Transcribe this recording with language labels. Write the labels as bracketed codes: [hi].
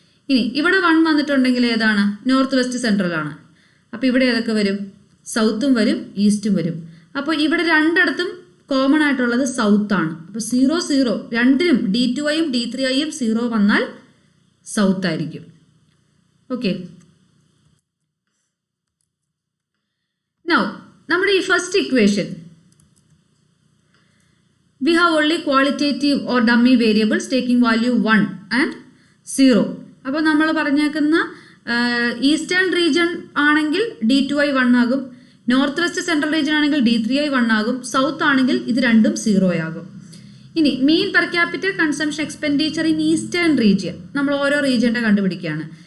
[ml] ഇനി ഇവിടെ 1 വന്നിട്ടുണ്ടെങ്കിൽ ഏതാണ്? നോർത്ത് വെസ്റ്റ് സെൻട്രൽ ആണ്. അപ്പോൾ ഇവിടെ ഏതൊക്കെ വരും? സൗത്തും വരും, ഈസ്റ്റും വരും. അപ്പോൾ ഇവിടെ രണ്ടിടത്തും കോമൺ ആയിട്ടുള്ളത് സൗത്ത് ആണ്. അപ്പോൾ 0 0 രണ്ടിനും D2iയും D3iയും 0 വന്നാൽ സൗത്ത് ആയിരിക്കും. [en] okay, now [ml] നമ്മുടെ ഈ [en] First equation we have only qualitative or dummy variables taking value 1 and 0. [ml] അപ്പോൾ നമ്മൾ പറഞ്ഞേക്കുന്ന ഈസ്റ്റേൺ റീജിയൻ ആണെങ്കിൽ D2i 1 ആകും, നോർത്ത് വെസ്റ്റ് സെൻട്രൽ റീജിയൻ ആണെങ്കിൽ D3i 1 ആകും, സൗത്ത് ആണെങ്കിൽ ഇത് രണ്ടും 0 ആകും. ഇനി മീൻ per capital consumption expenditure in eastern region നമ്മൾ ഓരോ റീജിയൻ്റെ കണ്ടുപിടിക്കുകയാണ്.